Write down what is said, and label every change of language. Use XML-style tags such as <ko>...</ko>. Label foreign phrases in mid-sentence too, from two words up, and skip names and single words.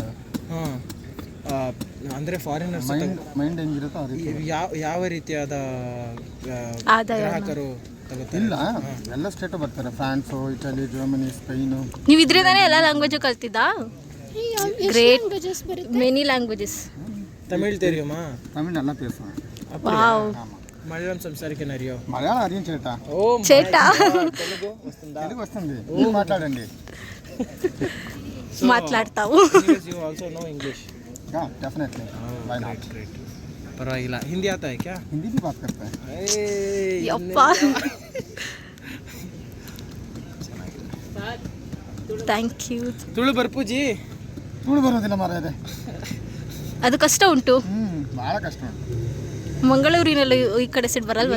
<kn>ಹಾಂ, ಅಂದರೆ ಫಾರಿನರ್ಸ್ ಮೈಂಡ್ ಹೆಂಗಿರುತ್ತೋ ಆ ರೀತಿ. ಯಾವ ರೀತಿಯಾದ ಗ್ರಾಹಕರು ತಗೋತಾರೆ? ಇಲ್ಲ, ಎಲ್ಲ ಸ್ಟೇಟು ಬರ್ತಾರೆ. ಫ್ರಾನ್ಸು, ಇಟಲಿ, ಜರ್ಮನಿ, ಸ್ಪೈನು. ನೀವು ಇದ್ರಿಂದಾನೇ ಎಲ್ಲ ಲ್ಯಾಂಗ್ವೇಜು ಕಲ್ತಿದ್ದಾ? ಗ್ರೇಟ್, ಲ್ಯಾಂಗ್ವೇಜಸ್ ಬರುತ್ತೆ.</kn> <en>many languages.</en> <ta>ತಮಿಳ್ தெரியுமா? தமிழ் நல்லா பேசுவேன். వావ్.</ta> <ml>മലയാളം സംസാരിക്കാൻ അറിയോ? മലയാളം അറിയാം ചേട്ടാ. ఓ చేటా.</ml> <te>తెలుగు వస్తుందా? తెలుగు వస్తుంది. మీరు మాట్లాడండి. మాట్లాడతావు.</te> <en>You also know English? Yeah, definitely. Why not? Great.</en> <hi>परवाइला. हिंदी आता है क्या? हिंदी भी बात करते हैं.</hi> <kn>ಯಪ್ಪಾ. ಥ್ಯಾಂಕ್ ಯು.</kn> <tcy>ತುಳು ಬರ್ಪೂಜಿ?</tcy> <kn>ತುಳು ಬರೋದಿಲ್ಲ ಮಾರಾಯರೆ. ಅದು ಕಷ್ಟ ಉಂಟು. ಭಾಳ ಕಷ್ಟ ಉಂಟು. ಮಂಗಳೂರಿನಲ್ಲಿ ಈ ಕಡೆ ಸೈಡ್ ಬರಲ್ವಲ್ಲ?</kn>